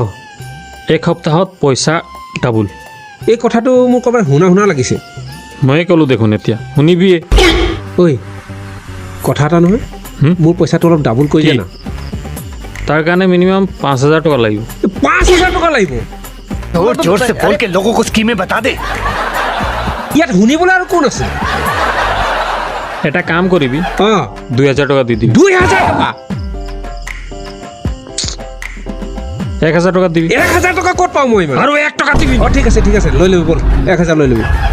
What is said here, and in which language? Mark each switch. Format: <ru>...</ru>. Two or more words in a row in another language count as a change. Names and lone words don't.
<as>এক সপ্তাহত পইচা ডাবুল এই কথাটো মোৰ ক'ৰবাত শুনা লাগিছে ময়ে ক'লোঁ দেখোন এতিয়া শুনিবিয়ে ঐ কথা এটা নহয় হুম? মোৰ পইচাটো অলপ ডাবুল কৰি কি? দিয়া না তাৰ কাৰণে মিনিমাম 5,000 টকা লাগিব 5,000 টকা লাগিব</as> <hi>जोर जोर से बोल के लोगों को स्कीमें बता दे</hi> <as>ইয়াত শুনিবলৈ আৰু কোন আছে এটা কাম কৰিবি অঁ 2,000 টকা দি দিবি 2,000 টকা 1,000 টকা দিবি 1,000 টকা ক'ত পাওঁ মই ইমান আৰু 1 টকা দিবি অঁ ঠিক আছে লৈ ল'বি ব'ল 1,000 লৈ ল'বি</as>